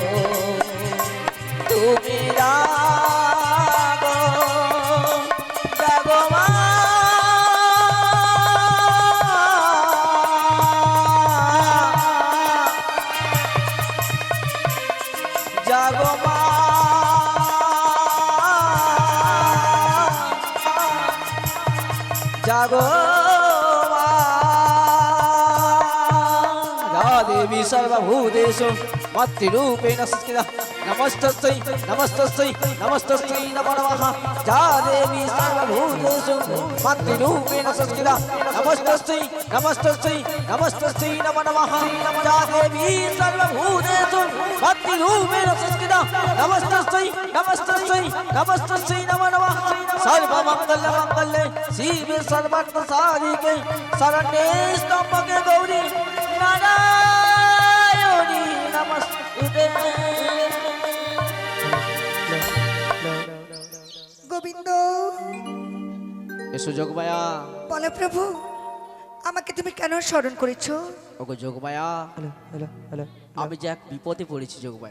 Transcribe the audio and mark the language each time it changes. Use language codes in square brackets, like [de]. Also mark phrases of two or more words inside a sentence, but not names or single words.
[bn] তুমি জাগো জাগো মা জাগো মা জাগো মা [sa] या देवी सर्वभूतेषु मत्तिरूपेण संस्थिता नमस्तस्यै नमस्तस्यै नमस्तस्यै नमो नमः या देवी सर्वभूतेषु मत्तिरूपेण संस्थिता नमस्तस्यै नमस्तस्यै नमस्तस्यै नमो नमः या देवी सर्वभूतेषु मत्तिरूपेण संस्थिता नमस्तस्यै नमस्तस्यै नमस्तस्यै नमो नमः सर्वमंगल मंगले शिवे सर्वार्थ साधिके शरण्ये त्र्यंबके गौरी नारायणी नमस्ते [bn] গোবিন্দ এসো যোগমায়া বলো প্রভু আমাকে তুমি কেন স্মরণ করেছো? ওগো যোগমায়া আমি যে এক বিপদে পড়েছি যোগমায়া